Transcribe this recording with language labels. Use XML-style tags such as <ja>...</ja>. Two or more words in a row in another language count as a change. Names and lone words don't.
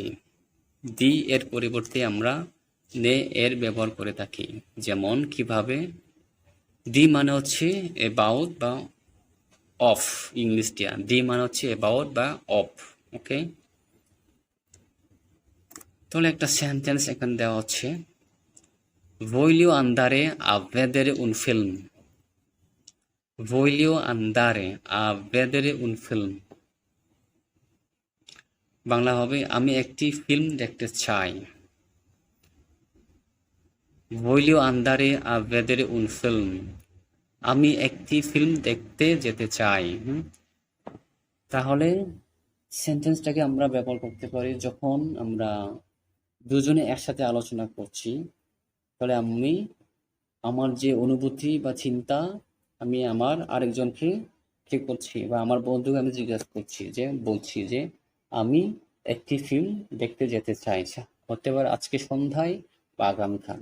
<bn>দি এর পরিবর্তে আমরা নে এর ব্যবহার করে থাকি। যেমন কিভাবে, দি মানে হচ্ছে অ্যাবাউট বা অফ, ইংলিশটা দি মানে হচ্ছে অ্যাবাউট বা অফ। ওকে, তাহলে একটা সেন্টেন্স এখানে দেওয়া হচ্ছে,</bn> <it>voglio andare a vedere un film. voglio andare a vedere un film,</it> <bn>বাংলা হবে আমি একটি ফিল্ম দেখতে চাই।</bn> <it>voglio andare a vedere un film,</it> <bn>আমি একটি ফিল্ম দেখতে যেতে চাই। তাহলে সেন্টেন্সটাকে আমরা ব্যবহার করতে পারি যখন আমরা দুজনে একসাথে আলোচনা করছি। তাহলে আমি আমার যে অনুভূতি বা চিন্তা আমি আমার আরেকজনকে ঠিক করছি, বা আমার বন্ধুকে আমি জিজ্ঞাসা করছি, যে বলছি যে আমি একটি ফিল্ম দেখতে যেতে চাই, হতে পারে আজকে সন্ধ্যায় বা আগামীকাল।</bn>